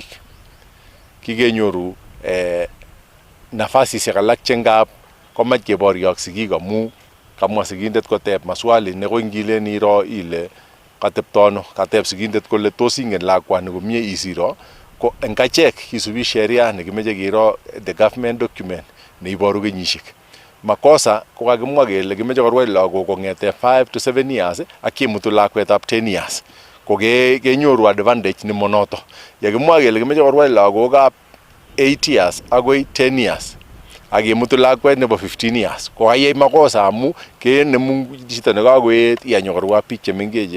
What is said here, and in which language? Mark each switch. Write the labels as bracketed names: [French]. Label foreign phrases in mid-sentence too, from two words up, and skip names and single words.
[Kalenjin] Kikenyoru nafasisiek alak che ngap komach keboryo ak sigik amu kamwa sigindet koteb maswali nekoi ngilen iro ile kateptono, kateb sigindet kole tos ingen lakwani komie isiro ko eng achek kisubi sheria nekimeche kiro [English] the government document [Kalenjin] neiboru kenyisiek. Makosa ko kakimwa kele kimeche korwai lagok kong'ete [English] 5 to 7 years [Kalenjin] ak kemutu lakwetab 10 years. Ko kenyoru advantage nemonoto. Yakimwa kele kimeche korwai lagokab 8 years agoi 10 years akemutu lakwet nebo 15 years ko kayai makosa amu kenemu chito nekakoet iyanyokorwa biik chemengechen.